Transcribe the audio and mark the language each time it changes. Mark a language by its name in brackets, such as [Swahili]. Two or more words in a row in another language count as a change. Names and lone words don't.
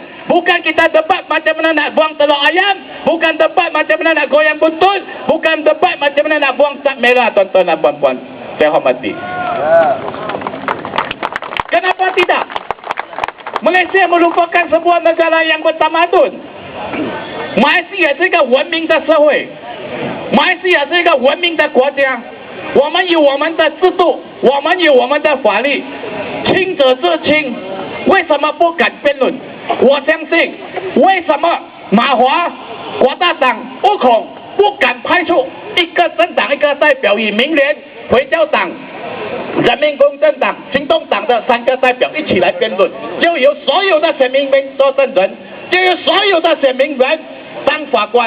[Malay] Bukan kita debat macam mana nak buang telur ayam, bukan debat macam mana nak goyang buntut, bukan debat macam mana nak buang cat merah, tuan-tuan dan puan-puan. Saya hormati. Kenapa tidak? Malaysia merupakan sebuah negara yang bertamadun. [Chinese] Malaysia 是一个文明的社会，马来西亚是一个文明的国家，我们有我们的制度，我们有我们的法律，清者自清， 为什么不敢辩论？我相信，为什么马华、国大党、乌孔不敢派出一个政党一个代表，以明年回教党、人民公正党、行动党的3个代表一起来辩论，就由所有的选民做证人，就由所有的选民员当法官。